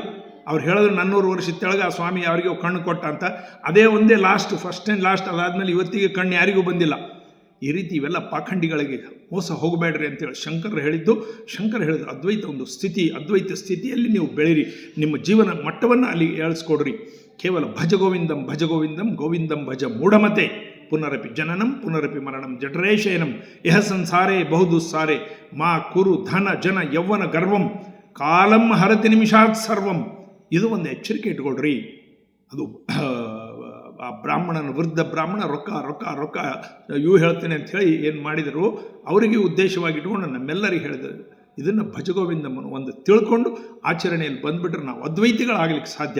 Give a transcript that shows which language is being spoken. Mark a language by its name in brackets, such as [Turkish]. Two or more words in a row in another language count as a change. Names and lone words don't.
[Kannada] ಅವ್ರು ಹೇಳಿದ್ರು 400 ವರ್ಷದ ತೆಳಗೆ ಆ ಸ್ವಾಮಿ ಯಾರಿಗೋ ಕಣ್ಣು ಕೊಟ್ಟ ಅಂತ. ಅದೇ ಒಂದೇ ಲಾಸ್ಟ್, [English] first and last, [Kannada] ಅದಾದಮೇಲೆ ಇವತ್ತಿಗೆ ಕಣ್ಣು ಯಾರಿಗೂ ಬಂದಿಲ್ಲ. ಈ ರೀತಿ ಇವೆಲ್ಲ ಪಾಖಂಡಿಗಳಿಗೆ ಮೋಸ ಹೋಗಬೇಡ್ರಿ ಅಂತೇಳಿ ಶಂಕರ ಹೇಳಿದ್ದು ಅದ್ವೈತ ಒಂದು ಸ್ಥಿತಿ, ಅದ್ವೈತ ಸ್ಥಿತಿಯಲ್ಲಿ ನೀವು ಬೆಳೀರಿ, ನಿಮ್ಮ ಜೀವನ ಮಟ್ಟವನ್ನು ಅಲ್ಲಿ ಏಳಿಸ್ಕೊಡ್ರಿ. [Sanskrit] ಕೇವಲ ಭಜ ಗೋವಿಂದಂ ಗೋವಿಂದಂ ಭಜ ಮೂಢಮತೆ, ಪುನರಪಿ ಜನನಂ ಪುನರಪಿ ಮರಣಂ ಜಠರೇಶಯನಂ ಯಹ ಸಂಸಾರೇ ಬಹುದುಸ್ಸಾರೆ ಮಾ ಕುರು ಧನ ಜನ ಯೌವನ ಗರ್ವಂ ಕಾಲಂ ಹರತಿ ನಿಮಿಷಾತ್ ಸರ್ವಂ. [Kannada] ಇದು ಒಂದು ಎಚ್ಚರಿಕೆ ಇಟ್ಕೊಳ್ರಿ. ಅದು ಆ ಬ್ರಾಹ್ಮಣನ ವೃದ್ಧ ಬ್ರಾಹ್ಮಣ ರೊಕ್ಕ ಇವು ಹೇಳ್ತೇನೆ ಅಂಥೇಳಿ ಏನು ಮಾಡಿದರು, ಅವರಿಗೆ ಉದ್ದೇಶವಾಗಿ ಇಟ್ಕೊಂಡು ನಮ್ಮೆಲ್ಲರಿಗೆ ಹೇಳಿದರು. ಇದನ್ನು ಭಜಗೋವಿಂದಮ್ಮನ್ನು ಒಂದು ತಿಳ್ಕೊಂಡು ಆಚರಣೆಯಲ್ಲಿ ಬಂದುಬಿಟ್ರೆ ನಾವು ಅದ್ವೈತಿಗಳಾಗಲಿಕ್ಕೆ ಸಾಧ್ಯ.